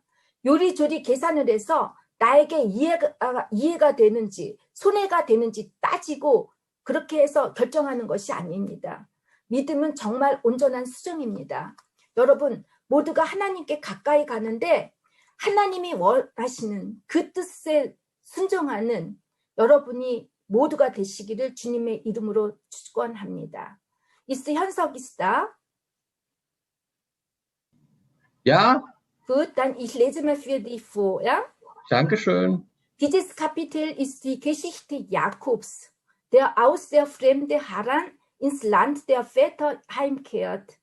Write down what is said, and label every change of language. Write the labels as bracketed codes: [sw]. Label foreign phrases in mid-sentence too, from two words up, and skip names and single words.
[ko] 요리조리 계산을 해서 나에게 이해가 되는지, 손해가 되는지 따지고 그렇게 해서 결정하는 것이 아닙니다. 믿음은 정말 온전한 수정입니다. 여러분, 모두가 하나님께 가까이 가는데 하나님이 원하시는 그 뜻에 순종하는 여러분이 모두가 되시기를 주님의 이름으로 축원합니다. [de] Ist 현석 ist da? Ja. Gut, dann ich lese mal für dich vor, ja? Dankeschön. Dieses Kapitel ist die Geschichte Jakobs, der aus der Fremde Haran ins Land der Väter heimkehrt.